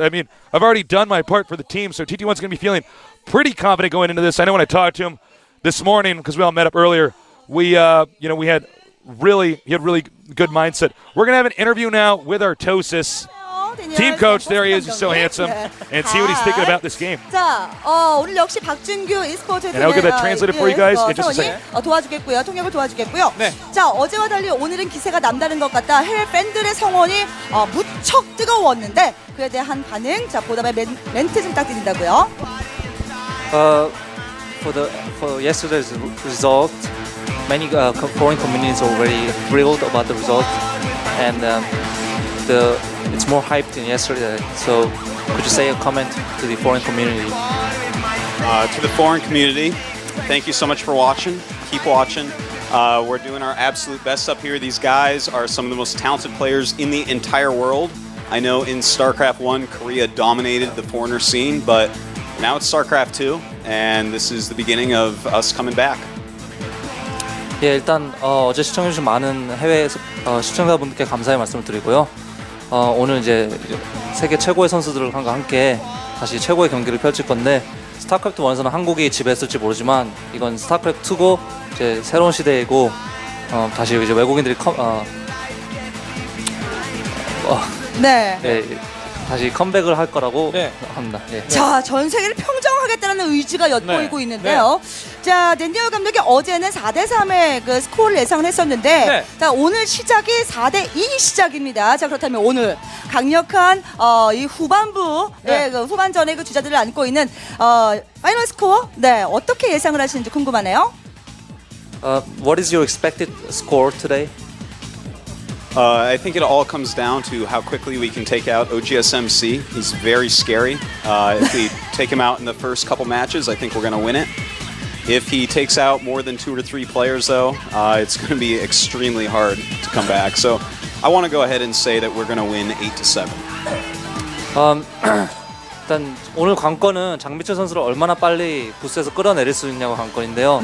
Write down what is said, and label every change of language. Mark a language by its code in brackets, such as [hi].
[en] I've already done my part for the team, so TT1's going to be feeling pretty confident going into this. I know when I talked to him this morning, because we all met up earlier, he had really good mindset. We're going to have an interview now with Artosis. Team coach, there he is. He's so handsome. And see what he's thinking about this game. [ko] 자, 오늘 역시 박준규 e스포츠 [en] And I'll get that translated for you guys in just a second. [ko] 도와주겠고요. 통역을 도와주겠고요. 네. 자, 어제와 달리 오늘은 기세가 남다른 것 같다. 해외 팬들의 성원이 무척 뜨거웠는데 그에 대한 반응. 자, 보답의 멘트 좀 부탁드린다고요. [en] For yesterday's result, many foreign communities are already thrilled about the result, and it's more hyped than yesterday. So, could you say a comment to the foreign community? To the foreign community, thank you so much for watching. Keep watching. We're doing our absolute best up here. These guys are some of the most talented players in the entire world. I know in StarCraft 1, Korea dominated the foreigner scene, but now it's StarCraft 2, and this is the beginning of us coming back. [ko] 예, 일단 어제 시청해주신 많은 해외 시청자분들께 감사의 말씀을 드리고요. 오늘 이제 세계 최고의 선수들과 함께 다시 최고의 경기를 펼칠 건데 스타크래프트 1에서는 한국이 지배했을지 모르지만 이건 스타크래프트 2고 이제 새로운 시대이고 다시 이제 외국인들이 네. 예, 다시 컴백을 할 거라고 네. 합니다. 예. 자, 전 세계를 평정하겠다는 의지가 엿보이고 네. 있는데요. 자, 댄디어 감독이 어제는 4대3의 그 스코어를 예상을 했었는데 네. 자, 오늘 시작이 4대2 시작입니다. 자, 그렇다면 오늘 강력한 이 후반부 네. 그 후반전의 그 주자들을 안고 있는 파이널 스코어 네, 어떻게 예상을 하시는지 궁금하네요. [en] What is your expected score today? I think it all comes down to how quickly we can take out OGSMC. He's very scary. If we take him out in the first couple matches, I think we're going to win it. If he takes out more than 2 or 3 players, though, it's going to be extremely hard to come back. So I want to go ahead and say that we're going to win 8-7. [ko] 일단 오늘 관건은 장민철 선수를 얼마나 빨리 부스에서 끌어내릴 수 있냐고 관건인데요.